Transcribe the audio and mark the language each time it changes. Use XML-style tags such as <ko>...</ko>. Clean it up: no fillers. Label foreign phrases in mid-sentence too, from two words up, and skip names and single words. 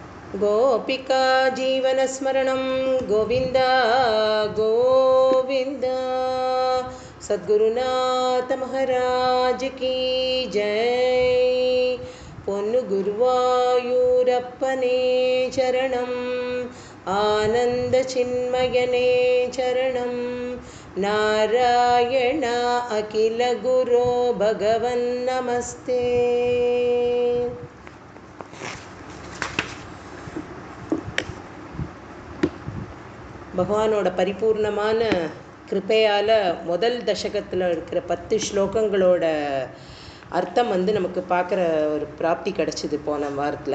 <sa>गोपिका जीवनस्मरणं गोविन्द गोविन्द।</sa> <hi>सद्गुरुनाथ महाराज की जय।</hi> <ta>பொன்னு குருவாயூரப்பனே சரணம், ஆனந்த சின்மயனே சரணம்,</ta> <sa>नारायण अखिल गुरु भगवन् नमस्ते.</sa> <ta>பகவானோட பரிபூர்ணமான கிருபையால் முதல் தசகத்தில் இருக்கிற 10 ஸ்லோகங்களோட அர்த்தம் நமக்கு பார்க்குற ஒரு பிராப்தி கிடச்சிது போன வாரத்தில்.</ta>